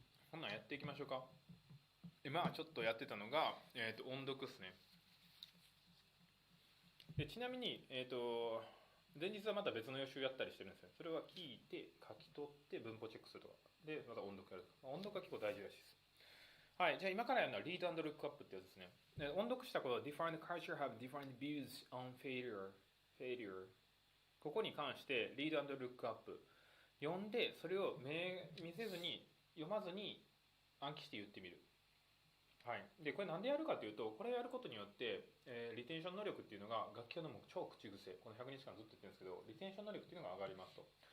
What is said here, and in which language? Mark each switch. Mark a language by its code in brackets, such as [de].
[ja] こんなんやっていきましょうか。今ちょっとやってたのが、音読ですね。でちなみに、前日はまた別の予習やったりしてるんですよ。それは聞いて書き取って文法チェックするとかでまた音読やるとか、音読が結構大事らしいです。はい、じゃあ今からやるのは Read and Look Up ってやつですね。で音読したことは [en] Different culture have different views on failure。 [ja] ここに関して Read and Look Up 読んで、それを目見せずに読まずに暗記して言ってみる。はい、でこれなんでやるかというと、これやることによって、リテンション能力っていうのが、楽器のも超口癖、この100日間ずっと言ってるんですけど、リテンション能力っていうのが上がりますと。